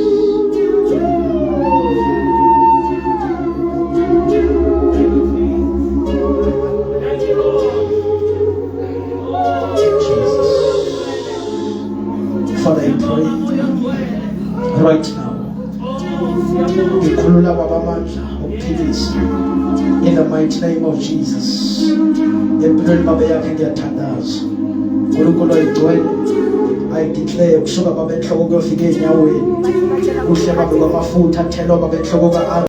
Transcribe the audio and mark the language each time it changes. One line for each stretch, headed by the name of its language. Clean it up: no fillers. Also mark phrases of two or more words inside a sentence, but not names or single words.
English: Father, I pray right now. In the mighty name of Jesus. I declare
Zulu: kusuka baba enhloko kuyofika enyaweni kuhle babe kwamafutha athelwa baba enhloko ka